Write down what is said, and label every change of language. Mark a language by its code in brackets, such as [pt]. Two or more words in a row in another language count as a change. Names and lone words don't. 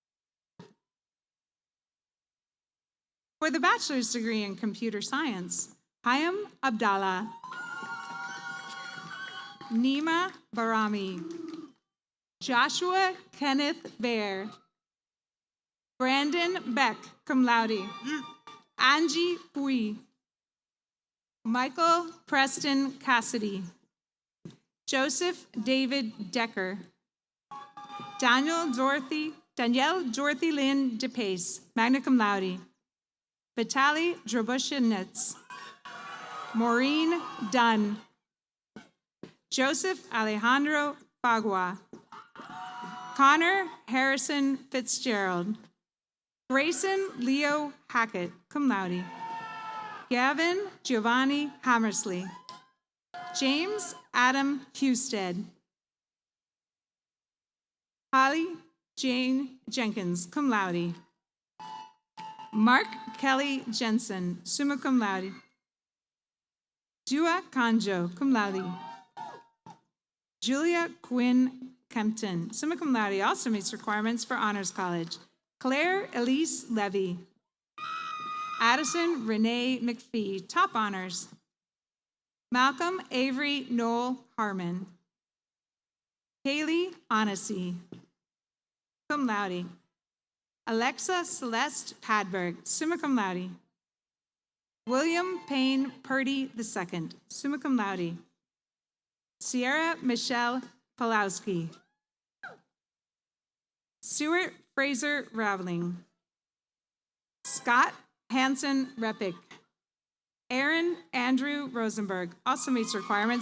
[en] For the bachelor's degree in computer science, Hayam Abdallah, Nima Barami, Joshua Kenneth Bear, Brandon Beck, cum laude, Angie Pui, Michael Preston Cassidy, Joseph David Decker, Danielle Dorothy Lynn DePace, magna cum laude, Vitaly Droboshinets, Maureen Dunn, Joseph Alejandro Bagua, Connor Harrison Fitzgerald, Grayson Leo Hackett, cum laude, Gavin Giovanni Hammersley, James Adam Husted, Holly Jane Jenkins, cum laude, Mark Kelly Jensen, summa cum laude, Dua Kanjo, cum laude, Julia Quinn Kempton, summa cum laude, also meets requirements for Honors College, Claire Elise Levy, Addison Renee McPhee, top honors, Malcolm Avery Noel Harmon, Kaylee Onacy, cum laude, Alexa Celeste Padberg, summa cum laude, William Payne Purdy II, summa cum laude, Sierra Michelle Pulowski, Stuart Fraser Raveling, Scott Hanson Repick, Aaron Andrew Rosenberg, also meets requirements